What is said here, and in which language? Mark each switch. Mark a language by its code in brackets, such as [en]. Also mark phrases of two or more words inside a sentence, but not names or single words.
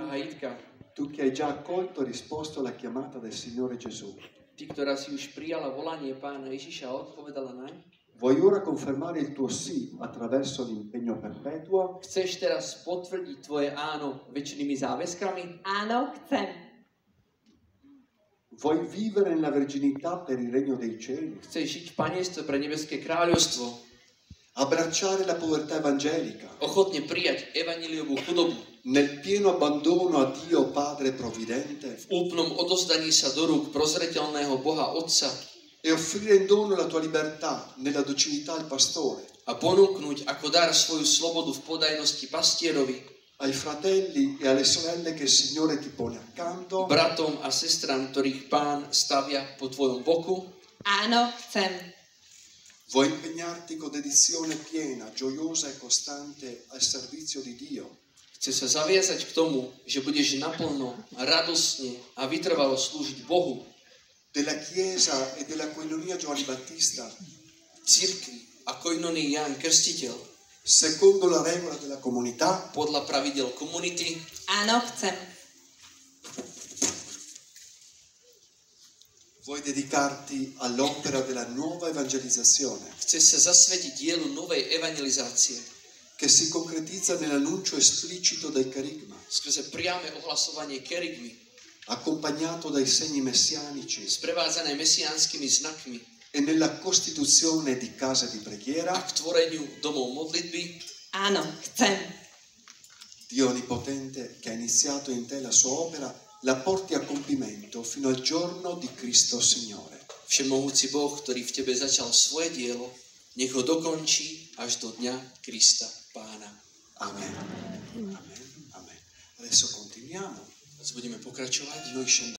[sk] Drahá Jitka, [it] tu che hai già accolto e risposto alla chiamata del Signore Gesù, [sk] ty, ktorá si už prijala volanie Pána Ježiša a odpovedala naň, [it] vuoi ora confermare il tuo sì attraverso l'impegno perpetuo? [sk] chceš teraz potvrdiť tvoje áno večnými záväzkami? Áno, chcem. [it] Vuoi vivere nella verginità per il regno dei cieli? [sk] Chceš žiť v panenstve pre nebeské kráľovstvo? [it] Abbracciare la povertà evangelica [sk] Ochotne prijať evanjeliovú chudobu? [it] nel pieno abbandono a Dio Padre Provvidente [sk] V úplnom odozdaní sa do rúk prozreteľného Boha Otca [it] e offrire in dono la tua libertà nella docilità al pastore, [sk] a ponúknuť ako dar svoju slobodu v podajnosti pastierovi, [it] ai fratelli e alle sorelle che il Signore ti pone accanto, [sk] bratom a sestram, ktorých Pán stavia po tvojom boku? Áno, chcem. [it] vuoi impegnarti con dedizione piena, gioiosa e costante al servizio di Dio, [sk] Chce sa zaviazať k tomu, že budeš naplno, radosne a vytrvalo slúžiť Bohu, [it] della Chiesa e della Koinonia Giovanni Battista, [sk] cirkvi a koinonii Ján Krstiteľ, [it] secondo la regola della comunità, [sk] podľa pravidel komunity? Áno, chcem. [it] vuoi dedicarti all'opera della nuova evangelizzazione, [sk] Chce sa zasvetiť dielu novej evangelizácie, [it] che si concretizza nell'annuncio esplicito del carigma, [sk] skrze priame ohlasovanie kerygmy, [it] accompagnato dai segni messianici [sk] sprevádzané mesiánskymi znakmi [it] e nella costituzione di case di [sk] a [it] preghiera, [sk] k tvoreniu domov modlitby? Áno, chcem. [it] Dio Onnipotente che ha iniziato in te la sua opera, la porti a compimento fino al giorno di Cristo Signore. [sk] Všemohúci Boh, ktorý v tebe začal svoje dielo, nech ho dokončí až do dňa Krista Pána. [it] Amen. Amen. Amen. Adesso continuiamo. [sk] Teraz budeme pokračovať. [it] Noi scendiamo.